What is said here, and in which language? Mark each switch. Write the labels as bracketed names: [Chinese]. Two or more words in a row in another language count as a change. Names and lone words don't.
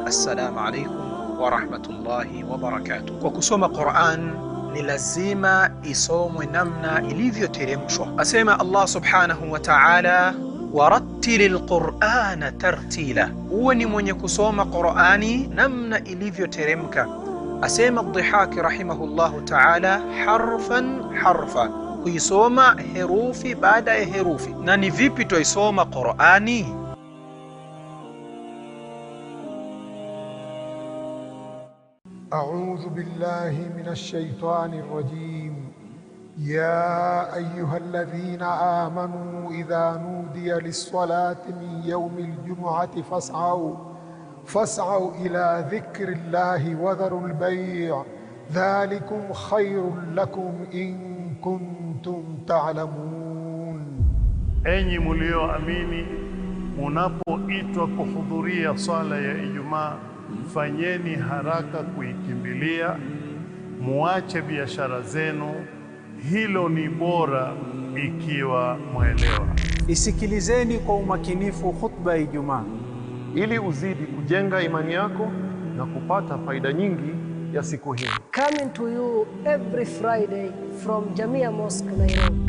[Arabic] السلام عليكم ورحمة الله وبركاته. [Swahili] Kwa kusoma Qur'an ni lazima isomwe namna ilivyoteremshwa. Asema Allah [Arabic] سبحانه وتعالى, ورتل القرآن ترتيلا, [Swahili] uwe ni mwenye kusoma Qur'ani namna ilivyoteremka. Asema Dhihaki [Arabic] رحمه الله تعالى حرفا حرفا, [Swahili] kuisoma herufi baada ya herufi. Na ni vipi tuisoma Qur'ani? [Arabic] أعوذ بالله من الشيطان الرجيم. يا أيها الذين آمنوا إذا نودي للصلاة من يوم الجمعة فاسعوا إلى ذكر الله وذروا البيع ذلكم خير لكم إن كنتم تعلمون. [Swahili] Enyi mlioamini, munapoitwa kuhudhuria swala ya Ijumaa, fanyeni haraka kuikimbilia, muache biashara zenu, hilo ni bora ikiwa mwelewa. Isikilizeni kwa umakinifu khutba ya Ijumaa ili uzidi kujenga imani yako na kupata faida nyingi ya siku hii. [English] Coming to you every Friday from Jamia Mosque, Nairobi.